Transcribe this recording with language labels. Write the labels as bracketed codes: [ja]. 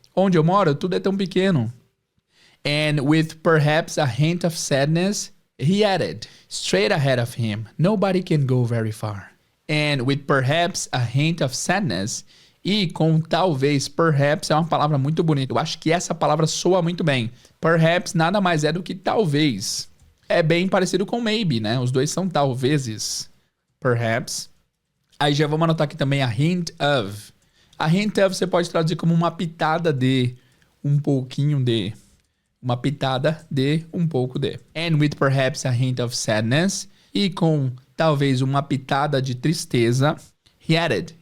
[pt] Onde eu moro, tudo é tão pequeno. [en] And with perhaps a hint of sadness, he added, straight ahead of him, nobody can go very far. And with perhaps a hint of sadness, [pt] e com talvez, perhaps é uma palavra muito bonita. Eu acho que essa palavra soa muito bem. Perhaps nada mais é do que talvez. É bem parecido com maybe, né? Os dois são talvezes. Perhaps. Aí já vamos anotar aqui também [en] a hint of. [pt] A hint of você pode traduzir como uma pitada de, um pouquinho de. Uma pitada de, um pouco de. [en] And with perhaps a hint of sadness. [pt] E com talvez uma pitada de tristeza. [en] He added.